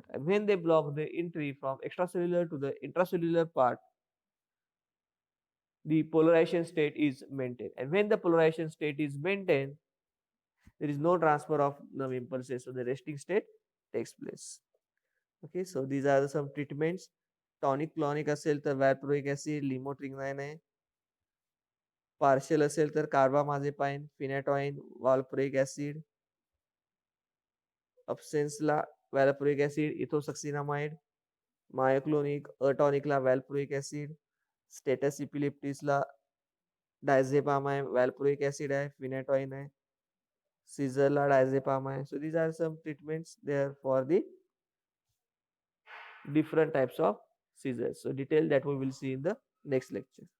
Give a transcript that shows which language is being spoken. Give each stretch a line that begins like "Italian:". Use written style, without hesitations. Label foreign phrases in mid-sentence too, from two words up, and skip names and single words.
English: And when they block the entry from extracellular to the intracellular part, the polarization state is maintained. And when the polarization state is maintained, there is no transfer of nerve impulses, so the resting state takes place. Okay, so these are some treatments. Tonic clonic
Marathi: असेल तर
English: valproic acid,
Marathi: lamotrigine आहे. Partial असेल तर carbamazepine,
English: phenytoin, valproic acid.
Marathi: Absence ला
English: valproic acid, ethosuxinamide. Myoclonic, atonic
Marathi: ला
English: valproic acid. Status epilepticus
Marathi: ला diazepam आहे,
English: valproic acid
Marathi: आहे, phenytoin आहे. Seizure ला diazepam आहे.
English: So these are some treatments there for the different types of seizures. So detail that we will see in the next lecture.